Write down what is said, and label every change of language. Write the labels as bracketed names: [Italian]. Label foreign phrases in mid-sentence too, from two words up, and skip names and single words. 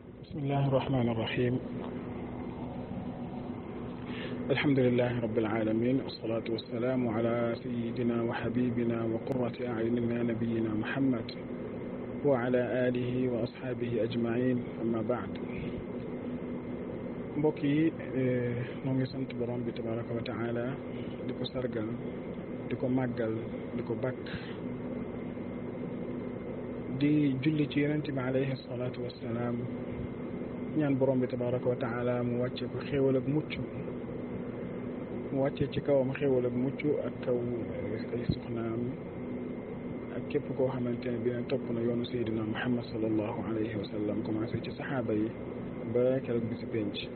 [Arabic] بسم الله الرحمن الرحيم. الحمد لله رب العالمين، والصلاة والسلام على سيدنا وحبيبنا وقرة أعيننا نبينا محمد وعلى آله وأصحابه أجمعين. أما بعد، [Wolof] mbokk yi noo ngi sant borom bi [Arabic] تبارك وتعالى [Wolof] di ko sargal di ko màggal di ko bakk di julli ci yonent bi [Arabic] عليه الصلاة والسلام, [Wolof] ñaan borom bi [Arabic] تبارك وتعالى [Wolof] mu wàcce ko xéewal ak mucc, mu wàcce ci kawam xéewal ak mucc ak kaw ay soxnaam ak képp koo xamante ne bi ne topp na yoonu Seydina Muhammad [Arabic] صلى الله عليه وسلم, [Wolof] commencé ci saxaaba yi ba keroog bi si penc.